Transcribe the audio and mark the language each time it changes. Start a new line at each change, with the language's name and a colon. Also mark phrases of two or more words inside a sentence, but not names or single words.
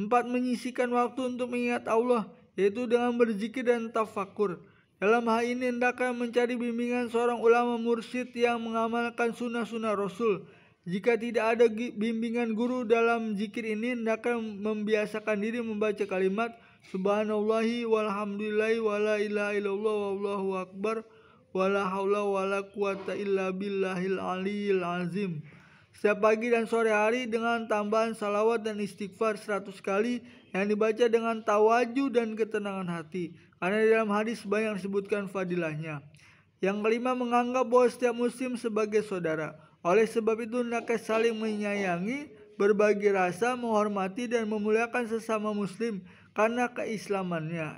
Indonesian: Menyisihkan waktu untuk mengingat Allah, yaitu dengan berzikir dan tafakur. Dalam hal ini hendaknya mencari bimbingan seorang ulama mursyid yang mengamalkan sunnah-sunnah Rasul. Jika tidak ada bimbingan guru dalam zikir ini, hendaknya membiasakan diri membaca kalimat
Arabic: سبحان الله والحمد لله ولا إله إلا الله والله أكبر ولا حول ولا قوة إلا بالله العلي العظيم
Indonesian: setiap pagi dan sore hari dengan tambahan salawat dan istighfar 100 kali yang dibaca dengan tawaju dan ketenangan hati, karena di dalam hadis banyak disebutkan fadilahnya. Yang kelima, menganggap bahwa setiap muslim sebagai saudara. Oleh sebab itu hendaknya saling menyayangi, berbagi rasa, menghormati dan memuliakan sesama muslim karena keislamannya.